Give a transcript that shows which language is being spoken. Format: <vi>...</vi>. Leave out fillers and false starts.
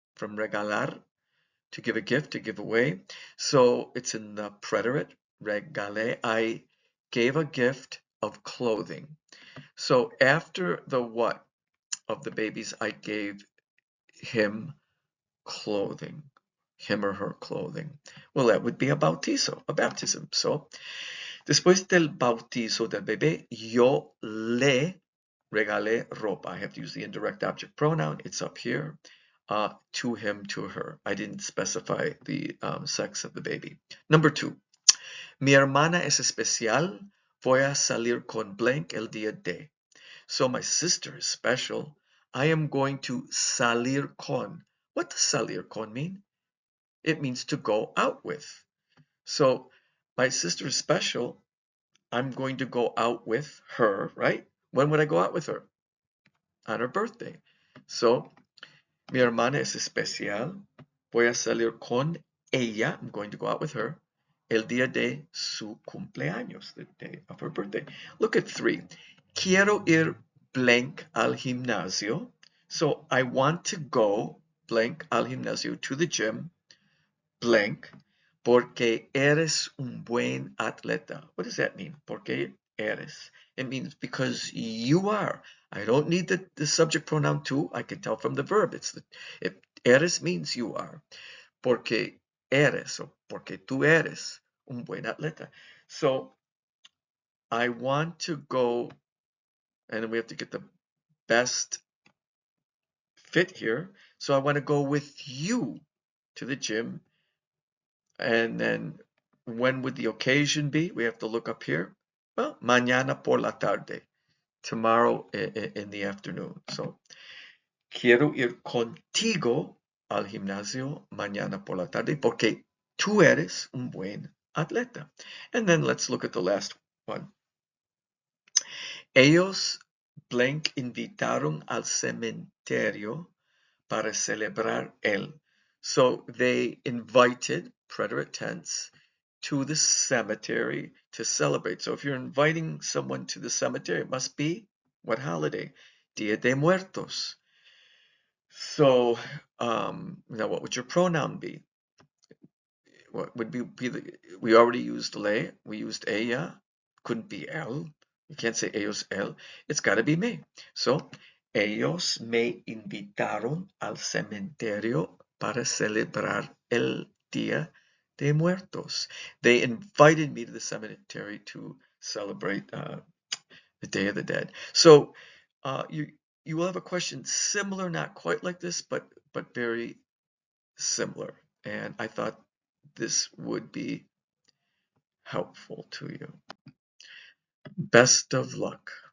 <en>From regalar, to give a gift, to give away. So it's in the preterite, regale. I gave a gift of clothing. So after the what of the babies, I gave him clothing, him or her clothing. Well, that would be a bautizo, a baptism.</en> <es>So, después del bautizo del bebé, yo le regalé ropa.</es> <en>I have to use the indirect object pronoun. It's up here. To him, to her. I didn't specify the sex of the baby. Number 2.</en> <es>Mi hermana es especial. Voy a salir con blank el día de.</es> <en>So my sister is special. I am going to salir con. What does salir con mean? It means to go out with. So my sister is special. I'm going to go out with her, right? When would I go out with her? On her birthday.</en> <es>So mi hermana es especial. Voy a salir con ella.</es> <en>I'm going to go out with her.</en> <es>El día de su cumpleaños,</es> <en>the day of her birthday. Look at 3.</en> <es>Quiero ir blank al gimnasio.</es> <en>So I want to go blank</en> <es>al gimnasio,</es> <en>to the gym, blank,</en> <es>porque eres un buen atleta.</es> <en>What does that mean?</en> <es>Porque eres.</es> <en>It means because you are. I don't need the subject pronoun to. I can tell from the verb. Eres means you are.</en> <es>Porque eres, or porque tú eres un buen atleta.</es> <en>So I want to go, and then we have to get the best fit here. So I want to go with you to the gym. And then when would the occasion be? We have to look up here. Well,</en> <es>mañana por la tarde,</es> <en>tomorrow in the afternoon.</en> <es>So, quiero ir contigo al gimnasio mañana por la tarde porque tú eres un buen atleta.</es> <en>And then let's look at the last one.</en> <es>Ellos blank invitaron al cementerio para celebrar él.</es> <en>So they invited, preterite tense, to the cemetery to celebrate. So if you're inviting someone to the cemetery, it must be what holiday? Dia de Muertos. So now what would your pronoun be? What would be we already used le, we used ella, couldn't be él. You can't say ellos, él. It's got to be me.</en> <es>So, ellos me invitaron al cementerio para celebrar el Día de Muertos.</es> <en>They invited me to the cemetery to celebrate the Day of the Dead. So, you will have a question similar, not quite like this, but very similar. And I thought this would be helpful to you. Best of luck.</en>